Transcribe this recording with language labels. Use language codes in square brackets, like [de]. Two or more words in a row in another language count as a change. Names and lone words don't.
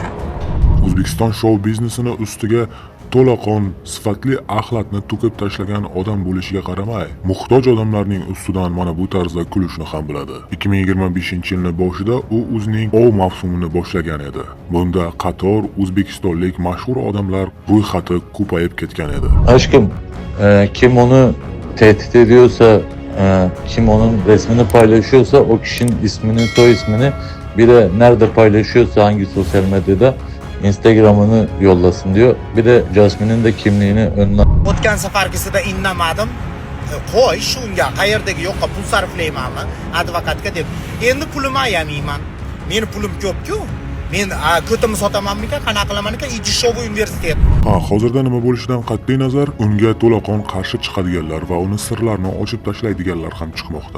[uz] O'zbekiston shou biznesini ustiga to'laqon sifatli axlatni to'kib tashlagan odam bo'lishiga qaramay, muhtoj odamlarning ustidan mana bu tarzda kulishni ham biladi. 2025-yilning boshida u o'zining ov mavsumini boshlagan edi. Bunda qator o'zbekistonlik mashhur odamlar ro'yxati ko'payib ketgan edi. [tr] Aşkım, kim onu tehdit ediyorsa, kim onun resmini paylaşıyorsa o kişinin ismini, soy ismini, bir de nerede paylaşıyorsa hangi sosyal medyada Instagram'ını yollasın diyor. Bir de Jasmin'in de kimliğini önüne... [uz] O'tgan safargisida indamadim. Qo'y, shunga qayerdagi yo'qqa pul sarflaymanmi advokatga deb. Endi pulimni ayamayman. Meni pulim ko'p-ku. Men ko'timni sotamanmikan, qanaqa qilaman-ekan, Ijishova universitet. Hozirda nima bo'lishidan qat'iy nazar, unga to'laqon qarshi chiqadiganlar va uni sirlarini ochib tashlaydiganlar ham chiqmoqda.